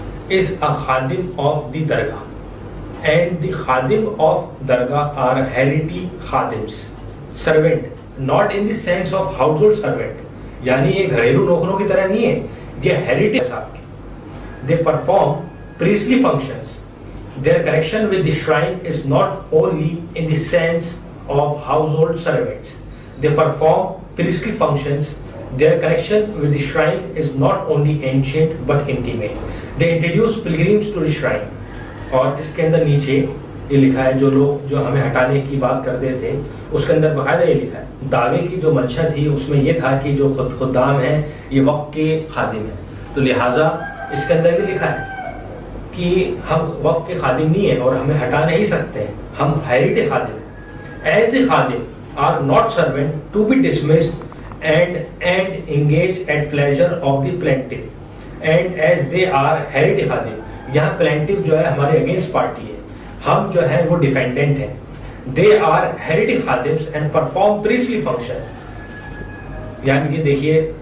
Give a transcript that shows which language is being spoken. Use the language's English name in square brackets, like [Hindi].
[English] is a khadim of the dargah and the khadim of dargah are hereditary khadims servant not in the sense of household servant, [Urdu] یعنی یہ گھریلو نوکروں کی طرح نہیں ہے، یہ ہیریٹی صاحب کی۔ [English] They perform priestly functions. Their connection with the shrine is not only in the sense of household servants. They perform priestly functions. Their connection with the shrine is not only ancient but intimate. They introduce pilgrims to the shrine. [Urdu] اور اس کے اندر نیچے یہ لکھا ہے، جو لوگ جو ہمیں ہٹانے کی بات کرتے تھے اس کے اندر باقاعدہ یہ لکھا ہے، دعوے کی جو منشا تھی اس میں یہ تھا کہ جو خدام ہیں یہ وقف کے خادم ہیں، تو لہٰذا اس کے اندر بھی لکھا ہے کہ ہم وقف کے خادم نہیں ہیں اور ہمیں ہٹا نہیں سکتے ہیں، ہم ہیریٹی خادم ہیں۔ [English] as the khadim are not servant to be dismissed and engaged at pleasure of the plaintiff and as they are hereditary khadim, [Urdu] یہاں پلینٹف جو ہے ہمارے اگینسٹ پارٹی ہے، ہم جو ہے وہ ڈیفینڈنٹ ہیں۔ [English] they are hereditary khadims and perform priestly function, [Urdu] یعنی کہ دیکھیے